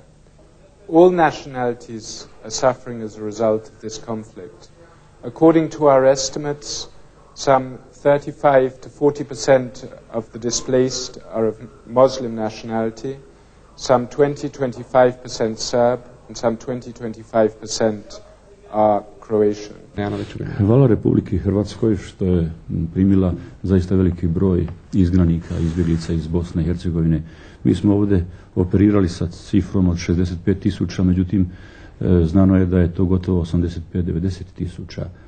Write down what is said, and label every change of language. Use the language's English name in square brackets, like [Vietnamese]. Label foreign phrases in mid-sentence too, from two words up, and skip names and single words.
[English] All nationalities are suffering as a result of this conflict. According to our estimates, some 35 to 40% of the displaced are of Muslim nationality, some 20-25% Serb, and some 20-25% are Croatian. [Croatian] Hvala Republiki Hrvatskoj što je primila zaista veliki broj izgnanika, izbjeglica iz Bosne i Hercegovine. Mi smo ovdje operirali sa cifrom od 65.000, međutim znano je da je to gotovo 85-90.000.